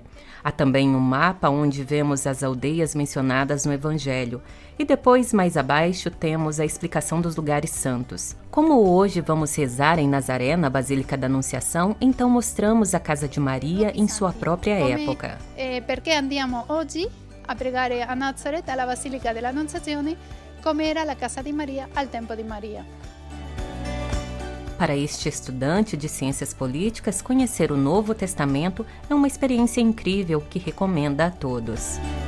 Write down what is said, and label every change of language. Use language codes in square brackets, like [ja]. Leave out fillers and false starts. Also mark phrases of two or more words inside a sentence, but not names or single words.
[pt] Há também um mapa onde vemos as aldeias mencionadas no Evangelho. E depois, mais abaixo, temos a explicação dos lugares santos. Como hoje vamos rezar em Nazaré, na Basílica da Anunciação, então mostramos a casa de Maria em sua própria época. [it] Perché andiamo oggi a pregare a Nazareth, alla Basilica dell'Annunciazione, come era la casa di Maria al tempo di Maria. [pt] Para este estudante de ciências políticas, conhecer o Novo Testamento é uma experiência incrível que recomenda a todos.